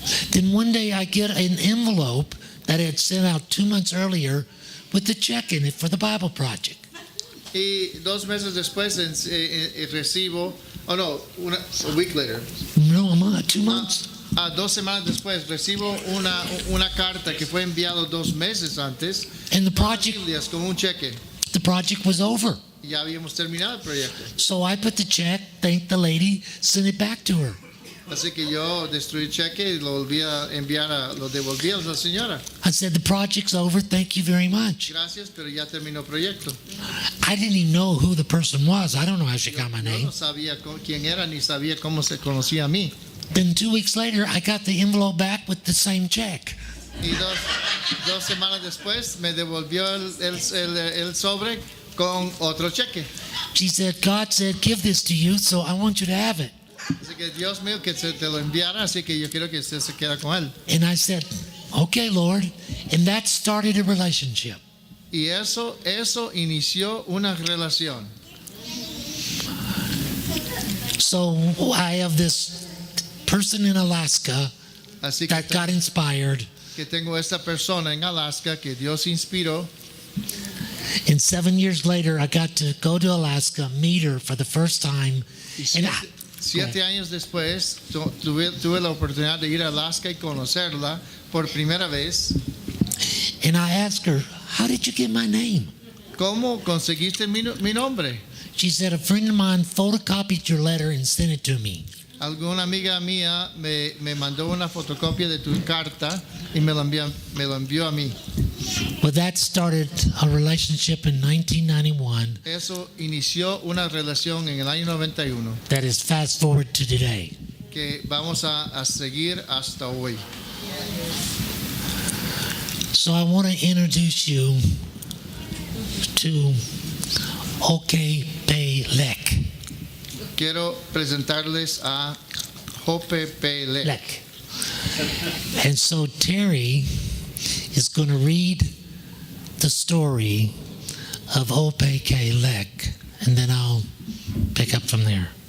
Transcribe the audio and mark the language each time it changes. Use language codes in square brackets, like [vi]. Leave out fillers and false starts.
[en] Then one day I get an envelope that I had sent out 2 months earlier with the check in it for the Bible project. [es] Y 2 meses después recibo, [en] a week later. No, 2 months. [es] 2 semanas después recibo una carta que fue enviado 2 meses antes. [en] And the project [es] Con un cheque. [en] The project was over. [es] Ya habíamos terminado el proyecto. [en] So I put the check, thanked the lady, sent it back to her. [es] Así que yo destruí el cheque y lo volví a enviar, lo devolví a la señora. [en] I said, the project's over, thank you very much. [es] Gracias, pero ya terminó el proyecto. [en] I didn't even know who the person was. I don't know how she got my [es] Yo [en] name. [es] no sabía quién era ni sabía cómo se conocía a mí. [en] Then 2 weeks later, I got the envelope back with the same check. [es] Y dos semanas después me devolvió el sobre con otro cheque. [en] She said, God said, give this to you, so I want you to have it. [es] Así que Dios mío que te lo enviara, así que yo quiero que usted se quede con él. [en] And I said, okay, Lord. And that started a relationship. [es] Y eso inició una relación. [en] So I have this person in Alaska [es] Así [en] that got inspired. [es] que tengo esta persona en Alaska que Dios inspiró. [en] And 7 years later, I got to go to Alaska, meet her for the first time. [es] Y [en] And [es] 7 años después tuve la oportunidad de ir a Alaska y conocerla por primera vez. [en] And I asked her, how did you get my name? [es] ¿Cómo conseguiste mi nombre? [en] She said, a friend of mine photocopied your letter and sent it to me. [es] Alguna amiga mía me mandó una fotocopia de tu carta y me lo envió a mí. [en] Well, that started a relationship in 1991 [es] Eso inició una relación en el año 91 [en] that is fast forward to today. [es] que vamos a seguir hasta hoy. [en] So I want to introduce you to Okpelek. [es] Quiero presentarles a Jope Pele. Lek. [en] And so Terry is going to read the story of Okpelek, and then I'll pick up from there.